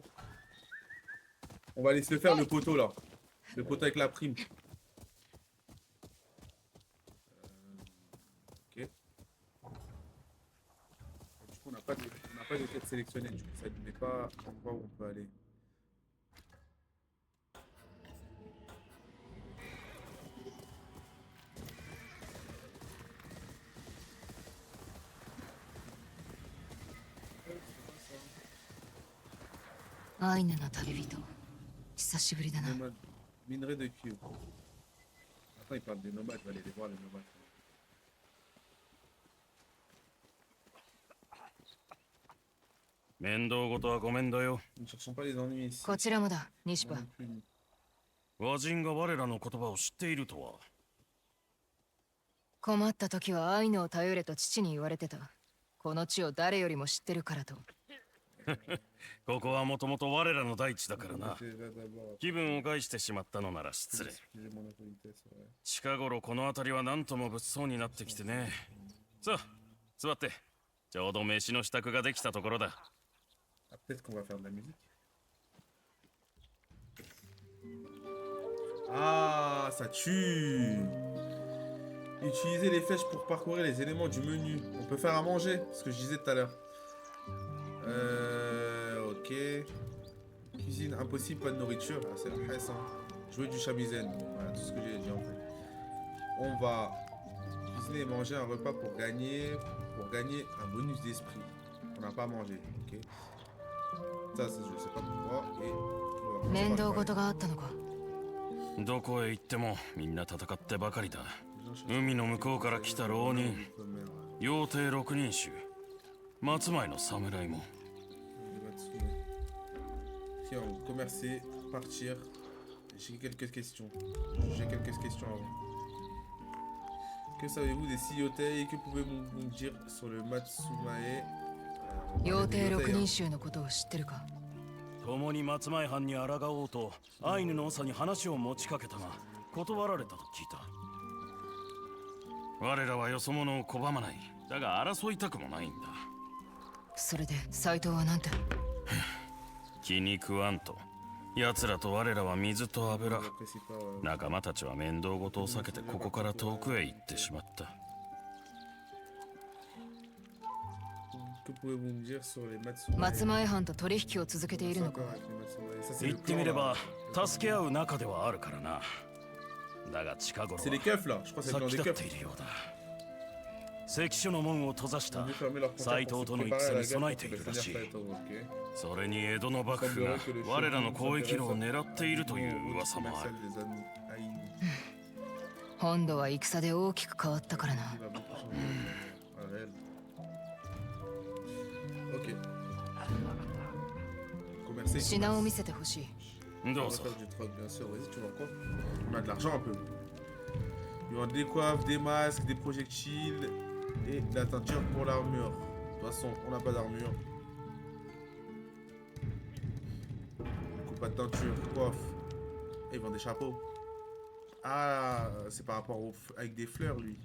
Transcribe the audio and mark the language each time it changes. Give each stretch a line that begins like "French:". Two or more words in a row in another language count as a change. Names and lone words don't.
French: On va aller se le faire, le poteau, là. Le poteau avec la prime. Ok. Et du coup, on n'a pas de quête sélectionnée. Du coup, ça ne met pas l'endroit où on peut aller.
Japanese: アイヌの旅人。久しぶりだな。
French: Nomade. Minerai de cuivre. Attends, il parle des nomades. Je vais aller les voir, les nomades.
Japanese: 面倒事はごめんだよ。
French: Ne cherchons pas les ennuis ici.
Japanese: こちらもだ、西
French: Moi
Japanese: パ。
French: non plus.
Japanese: 和人が我らの言葉を知っているとは。困った時はアイヌを頼れと父に言われてた。この地を誰よりも知ってるからと。ここはもともと我らの大地だからな。
French: Déjà d'abord,
Japanese: 気分を害してしまったのなら失礼。
French: excusez mon autorité, c'est vrai.
Japanese: 近頃この辺りは何とも物騒になってきてね。さあ、座って。ちょうど飯の支度ができたところだ。
French: Ah, peut-être qu'on va faire de la musique. Ah, ça tue. Utiliser les flèches pour parcourir les éléments du menu. On peut faire à manger, ce que je disais tout à l'heure. Ok. Cuisine impossible, pas de nourriture. Ah, c'est la hesse, hein. Jouer du shamisen. Voilà tout ce que j'ai dit en fait. On va cuisiner et manger un repas pour gagner un bonus d'esprit. On n'a pas mangé, ok. Ça, je sais pas pourquoi. Et on va
Japanese: 面
French: commencer
Japanese: 倒
French: par le
Japanese: 事があったのか。どこへ行ってもみんな戦ってばかりだ。
French: premier.
Japanese: 海の向こうから来た浪人、妖帝六人衆、松前の侍も。
French: Tiens, commercer, partir. J'ai quelques questions. J'ai quelques questions avant. Que savez-vous des Siyotei? Que pouvez-vous nous dire sur le Matsumae?
Japanese: 妖帝六人衆のことを知ってるか。共に松前藩に抗おうとアイヌの長に話を持ちかけたが断られたと聞いた。我らはよそ者を拒まない。だが争いたくもないんだ。それで斎藤はなんて。気に食わんと。奴らと我らは水と油。仲間たちは面倒事を避けてここから遠くへ行ってしまった。
French: Que pouvez-vous me dire sur les Matsumae?
Japanese: 松前藩と取引を続けているのか。
French: Ça, c'est
Japanese: 言
French: le
Japanese: って
French: clan,
Japanese: みれ
French: là.
Japanese: ば助け合う仲ではあるからな。だが近頃
French: C'est les
Japanese: は
French: keufs là, je crois que c'est le clan
Japanese: 先
French: des
Japanese: 立ってい
French: keufs.
Japanese: るようだ。関所の門を閉ざし
French: Ils
Japanese: た
French: ont dû fermer leurs
Japanese: 斎
French: frontières
Japanese: 藤
French: pour
Japanese: と
French: se
Japanese: の
French: préparer
Japanese: 戦
French: à la
Japanese: に
French: guerre
Japanese: 備え
French: contre
Japanese: てい
French: le
Japanese: るら
French: Seigneur
Japanese: しい。
French: Saito, ok.
Japanese: それに江戸の幕府が我らの交易路を狙っているという噂もある。
French: Commercial des Aïn.
Japanese: 本土は戦で大きく変わったからな。
French: Il va beaucoup changer. Ah, réel. Ok. Commercer.
Japanese: 品を見せてほしい。
French: On
Japanese: ど
French: va
Japanese: うぞ
French: faire du troc, bien sûr. Vas-y, tu vends quoi? On a de l'argent un peu. Ils vendent des coiffes, des masques, des projectiles et de la teinture pour l'armure. De toute façon, on n'a pas d'armure. Donc, pas de teinture, coiffe. Et ils vendent des chapeaux. Ah, c'est par rapport au avec des fleurs, lui.